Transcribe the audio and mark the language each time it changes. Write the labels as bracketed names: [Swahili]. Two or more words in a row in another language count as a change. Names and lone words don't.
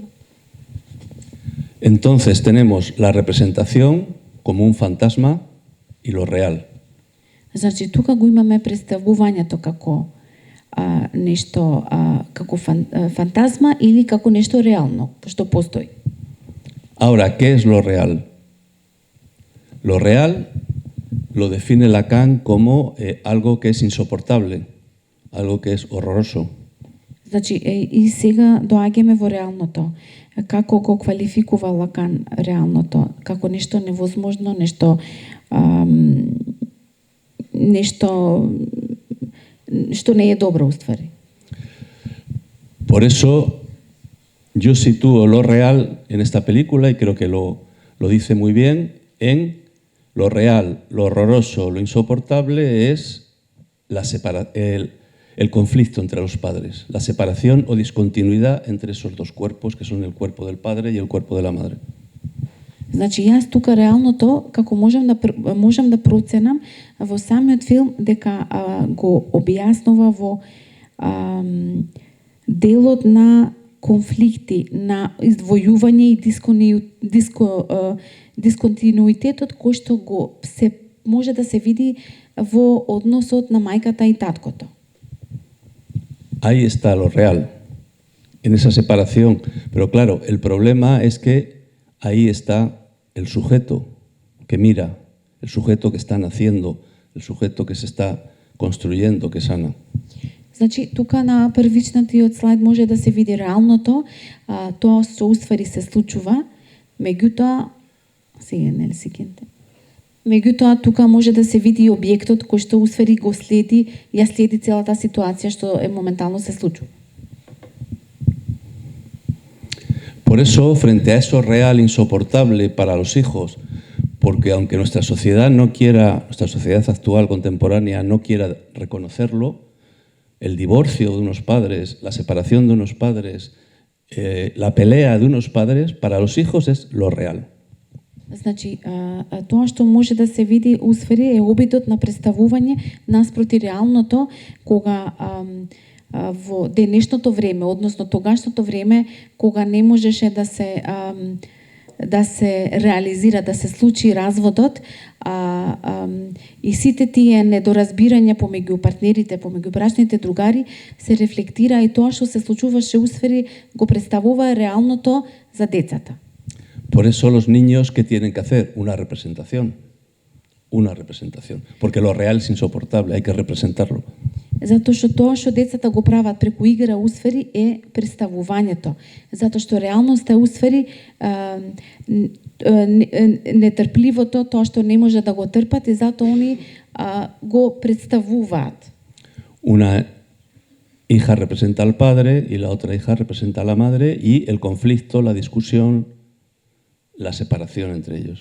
[Spanish] Entonces tenemos la representación como un fantasma y lo real. [Macedonian] Значи, тука го имаме представувањето како нешто, како фантазма или како нешто реално, што постои. [Spanish] Ahora, ¿qué es lo real? Lo real lo define Lacan como algo que es insoportable, algo que es horroroso. [Macedonian] Значи, и сега доаѓаме во реалното. Како го квалификува Лакан реалното? Како нешто невозможно, нешто нешто што не е добро уствари. [Spanish] Por eso yo sitúo lo real en esta película y creo que lo dice muy bien en lo real, lo horroroso, lo insoportable es el conflicto entre los padres, la separación o discontinuidad entre esos dos cuerpos que son el cuerpo del padre y el cuerpo de la madre. [Macedonian] Значи јас тука реалното како можам да проценам во самиот филм дека го објаснува во делот на конфликти, на издвојување и дисконтинуитетот кој што го може да се види во односот на мајката и таткото. [Spanish] Ahí está lo real, en esa separación. Pero claro, el problema es que ahí está el sujeto que mira, el sujeto que está naciendo, el sujeto que se está construyendo, que sana. [Macedonian] Значи, тука на првичниот слайд може да се види реалното, тоа што уствари се случува, меѓутоа, меѓутоа тука може да се види и објектот кој што уствари го следи, ја следи целата ситуација што моментално се случува. [Spanish] Por eso, frente a eso real insoportable para los hijos, porque aunque nuestra sociedad actual contemporánea no quiera reconocerlo, el divorcio de unos padres, la separación de unos padres, la pelea de unos padres, para los hijos es lo real. [Macedonian] Значи, тоа што може да се види усфери е обидот на представување наспроти реалното, кога во денешното време, односно тогашното време, кога не можеше да се реализира, да се случи разводот, и сите тие недоразбирања помеѓу партнерите, помеѓу брачните другари, се рефлектира и тоа што се случуваше усфери го представува реалното за децата. [Spanish] Por eso los niños, ¿qué tienen que hacer? Una representación, porque lo real es insoportable, hay que representarlo. [Macedonian] Затоа што тоа што децата го прават преку игра усфери е представувањето. Затоа што реалноста е усфери нетрпливото, тоа што не може да го трпат и затоа они го представуваат. [Spanish] Una hija representa al padre y la otra hija representa a la madre y el conflicto, la discusión, la separación entre ellos.